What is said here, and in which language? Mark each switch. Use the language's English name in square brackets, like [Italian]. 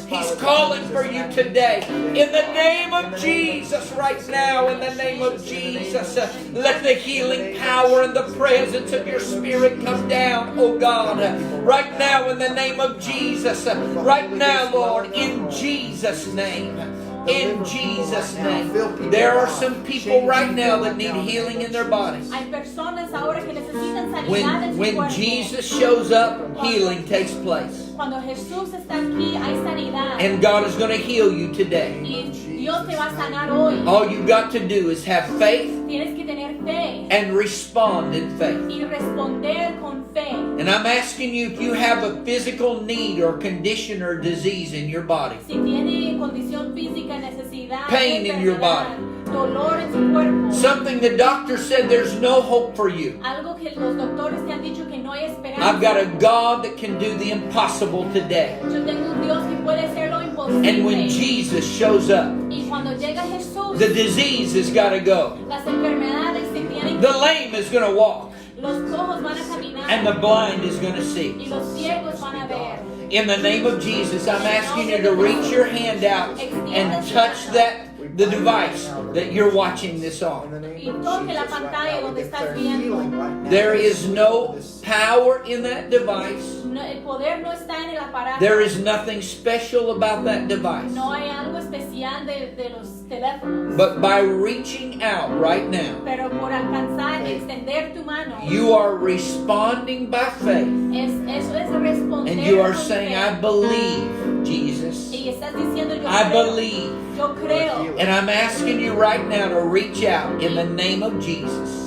[English] He's calling for you today. In the name of Jesus, right now, in the name of Jesus, let the healing power and the presence of your Spirit come down, oh God. Right now, in the name of Jesus. Right now, Lord, in Jesus' name. In Jesus' name. There are some people right now that need healing in their bodies. [Spanish] Hay personas ahora que necesitan sanidad en su [English] When [Spanish] cuerpo. [English] Jesus shows up, healing takes place. [Spanish] Cuando Jesús está aquí, hay sanidad. [English] And God is going to heal you today. [Spanish] Y Dios te va a sanar hoy. [English] All you've got to do is have faith [Spanish] Tienes que tener fe [English] and respond in faith. [Spanish] y responder con fe. [English] And I'm asking you if you have a physical need or condition or disease in your body. [Spanish] Si tiene condición física, necesidad, [English] Pain in your [Spanish] enfermedad, dolor en su cuerpo, [English] Something the doctor said there's no hope for you. [Spanish] algo que los doctores te han dicho que no hay esperanza. [English] I've got a God that can do the impossible today. [Spanish] Yo tengo un Dios que puede hacer lo imposible. [English] And when Jesus shows up, [Spanish] Y cuando llega Jesús, [English] the disease has got to go. [Spanish] las enfermedades se tienen [English] The lame is going to walk. [Spanish] los cojos van a caminar [English] And the blind is going to [Spanish] y [English] see. [Spanish] los ciegos van a ver. [English] In the name of Jesus, I'm asking you to reach your hand out and touch the device that you're watching this on. [Spanish] Y toque la pantalla donde estás viendo. [English] There is no power in that device. [Spanish] No, el poder no está en el aparato. [English] There is nothing special about that device. [Spanish] No hay algo especial de los teléfonos. [English] But by reaching out right now, [Spanish] Pero por alcanzar, extender tu mano, [English] you are responding by faith. [Spanish] eso es responder. [English] And you are [Spanish] con [English] saying, [Spanish] fe. [English] I believe, Jesus. [Spanish] Y estás diciendo, yo [English] I [Spanish] creo. [English] believe. [Spanish] Yo creo. [English] And I'm asking you right now to reach out in the name of Jesus